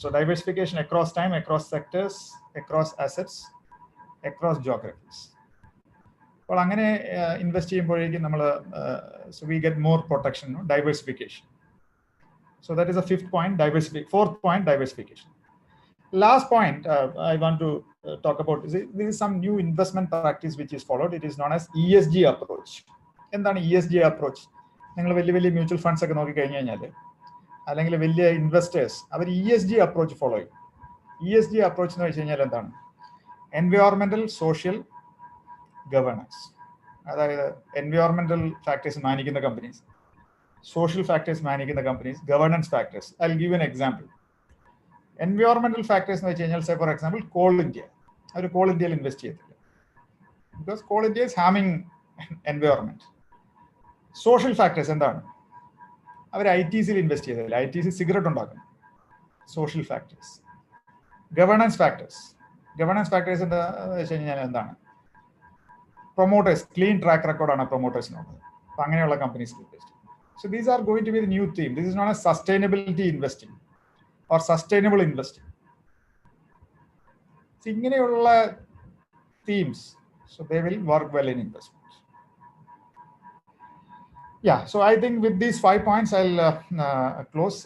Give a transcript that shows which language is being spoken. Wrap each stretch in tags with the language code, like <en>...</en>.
<en>So diversification across time, across sectors, across assets, across geographies.</en> <ml>അപ്പോൾ അങ്ങനെ invest ചെയ്യുമ്പോഴേക്കും നമ്മൾ</ml> <en>So we get more protection, diversification. So that is the fifth point, fourth point, diversification. Last point I want to talk about is this is some new investment practice which is followed. It is known as ESG approach. എന്താണ് ESG approach?</en> <ml>നിങ്ങൾ വലിയ വലിയ mutual funds ഒക്കെ നോക്കി കഴിഞ്ഞു കഴിഞ്ഞാൽ, അല്ലെങ്കിൽ വലിയ ഇൻവെസ്റ്റേഴ്സ്, അവർ ESG അപ്രോച്ച് ഫോളോ ചെയ്യും. ESG അപ്രോച്ച് എന്ന് വെച്ച് കഴിഞ്ഞാൽ എന്താണ്?</ml> <en>എൻവയോൺമെന്റൽ, social, governance.</en> <ml>അതായത് എൻവയോൺമെന്റൽ factors മാനിക്കുന്ന companies,</ml> <en>social factors managing the companies, governance factors. I'll give you an example. Environmental factors</en> <ml>എന്ന് വെച്ച് കഴിഞ്ഞാൽ,</ml> <en>say for example, Coal India.</en> <ml>Our Coal India'യിൽ invest ചെയ്തില്ല,</ml> <en>because Coal India is harming environment. Social factors എന്താണ്?</en> <ml>അവർ ITCയിൽ invest ചെയ്തില്ല, ITC cigarette ഉണ്ടാക്കുന്നു.</ml> <en>Social factors. Governance factors.</en> <ml>Governance factors എന്താ വെച്ച് കഴിഞ്ഞാൽ എന്താണ്? പ്രൊമോട്ടേഴ്സ്, ക്ലീൻ ട്രാക്ക് റെക്കോർഡാണ് പ്രൊമോട്ടേഴ്സിനുള്ളത്. അപ്പം അങ്ങനെയുള്ള കമ്പനീസിൽ ഇൻവെസ്റ്റ് ചെയ്യും.</ml> <en>So these are going to be the new theme. This is known as sustainability investing or sustainable investing. So ഇങ്ങനെയുള്ള themes, so they will work well in investments. Yeah, so I think with these 5 points I'll close.</en>